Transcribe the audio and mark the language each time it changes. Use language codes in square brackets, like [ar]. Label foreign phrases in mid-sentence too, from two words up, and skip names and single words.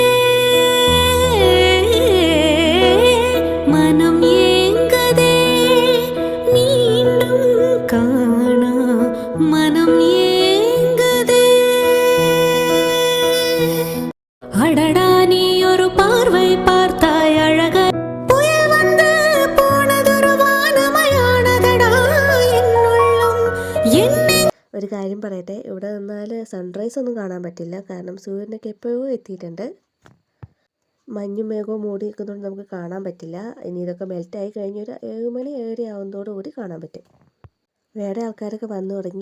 [ta] மனம் ஏங்குதே மீண்டும் காணா மனம் ஏங்குதே, அடடா நீ ஒரு பார்வை பார்த்தாய் அழகாய், புயல் வந்து போனதொரு வானமயானதடா என் உள்ளம், എൻ [ml] ഒരു കാര്യം പറയട്ടെ, ഇവിടെ നിന്നാൽ സൺറൈസ് ഒന്നും കാണാൻ പറ്റില്ല. കാരണം സൂര്യനൊക്കെ എപ്പോഴോ എത്തിയിട്ടുണ്ട്. മഞ്ഞും മേഘവും മൂടി നിൽക്കുന്നതുകൊണ്ട് നമുക്ക് കാണാൻ പറ്റില്ല. ഇനി ഇതൊക്കെ മെൽറ്റായി കഴിഞ്ഞൊരു 7 മണി 7:30 ആവുന്നതോടുകൂടി കാണാൻ പറ്റും. വേറെ ആൾക്കാരൊക്കെ വന്നു തുടങ്ങി.